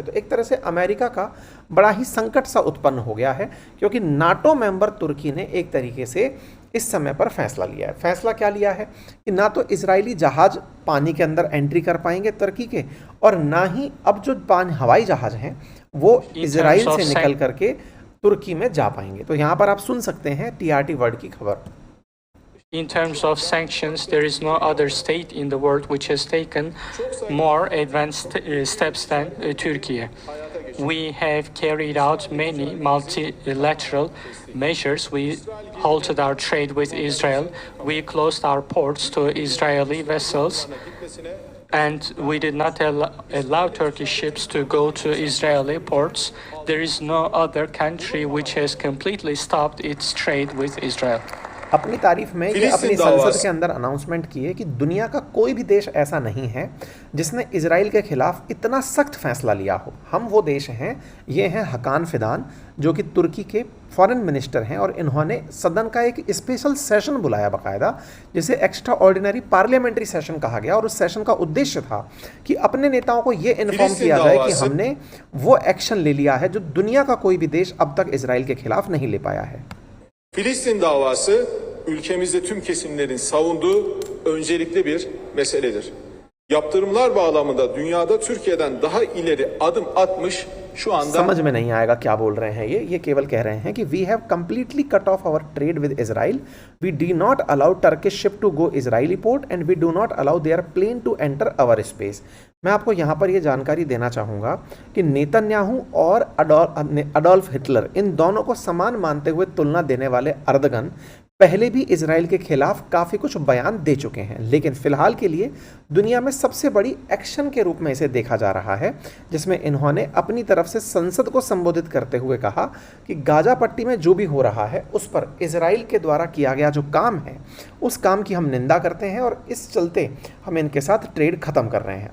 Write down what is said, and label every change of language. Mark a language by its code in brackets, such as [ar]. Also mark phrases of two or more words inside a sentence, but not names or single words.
[hi] तो एक तरह से अमेरिका का बड़ा ही संकट सा उत्पन्न हो गया है, क्योंकि नाटो मेंबर तुर्की ने एक तरीके से इस समय पर फैसला लिया है। फैसला क्या लिया है कि ना तो इजरायली जहाज पानी के अंदर एंट्री कर पाएंगे तुर्की के, और ना ही अब जो हवाई जहाज हैं वो इजराइल से निकल करके तुर्की में जा पाएंगे। तो यहाँ पर आप सुन सकते हैं टीआरटी वर्ल्ड की खबर। [en] In terms of sanctions, there is no other state in the world which has taken more advanced steps than Turkey. We have carried out many multilateral measures. We halted our trade with Israel. We closed our ports to Israeli vessels. And we did not allow Turkish ships to go to Israeli ports. There is no other country which has completely stopped its trade with Israel. [hi] अपनी तारीफ में ये अपनी संसद के अंदर अनाउंसमेंट की है कि दुनिया का कोई भी देश ऐसा नहीं है जिसने इजराइल के खिलाफ इतना सख्त फैसला लिया हो। हम वो देश हैं, ये हैं हकान फिदान, जो कि तुर्की के [en] foreign minister [hi] हैं, और इन्होंने सदन का एक [en] special session [hi] बुलाया बाकायदा, जिसे [en] extraordinary parliamentary session [hi] कहा गया। और उस सेशन का उद्देश्य था कि अपने नेताओं को ये इन्फॉर्म किया जाए कि हमने वो एक्शन ले लिया है जो दुनिया का कोई भी देश अब तक इजराइल के खिलाफ नहीं ले पाया है। [tr] Filistin davası ülkemizde tüm kesimlerin savunduğu öncelikli bir meseledir. Yaptırımlar bağlamında dünyada Türkiye'den daha ileri adım atmış şu anda [hi] समझ में नहीं आएगा क्या बोल रहे हैं ये केवल कह रहे हैं कि [en] we have completely cut off our trade with Israel, we do not allow Turkish ship to go Israeli port and we do not allow their plane to enter our space. [hi] मैं आपको यहाँ पर ये जानकारी देना चाहूँगा कि नेतन्याहू और अडोल्फ हिटलर, इन दोनों को समान मानते हुए तुलना देने वाले अर्दगन पहले भी इजराइल के खिलाफ काफ़ी कुछ बयान दे चुके हैं, लेकिन फिलहाल के लिए दुनिया में सबसे बड़ी एक्शन के रूप में इसे देखा जा रहा है, जिसमें इन्होंने अपनी तरफ से संसद को संबोधित करते हुए कहा कि गाजा पट्टी में जो भी हो रहा है उस पर इजराइल के द्वारा किया गया जो काम है उस काम की हम निंदा करते हैं, और इस चलते हम इनके साथ ट्रेड खत्म कर रहे हैं।